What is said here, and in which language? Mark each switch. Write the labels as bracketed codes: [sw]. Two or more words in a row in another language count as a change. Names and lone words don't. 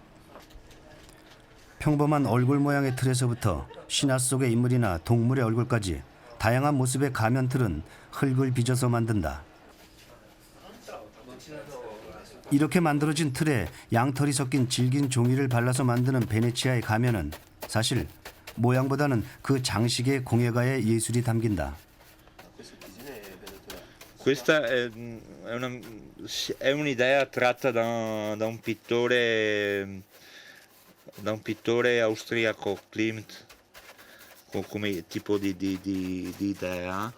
[ko] 평범한 얼굴 모양의 틀에서부터 신화 속의 인물이나 동물의 얼굴까지 다양한 모습의 가면 틀은 흙을 빚어서 만든다. 이렇게 만들어진 틀에 양털이 섞인 질긴 종이를 발라서 만드는 베네치아의 가면은 사실 모양보다는 그 장식의 공예가의 예술이 담긴다. [it] Questa è un'idea tratta da un pittore austriaco, Klimt, come tipo di idea.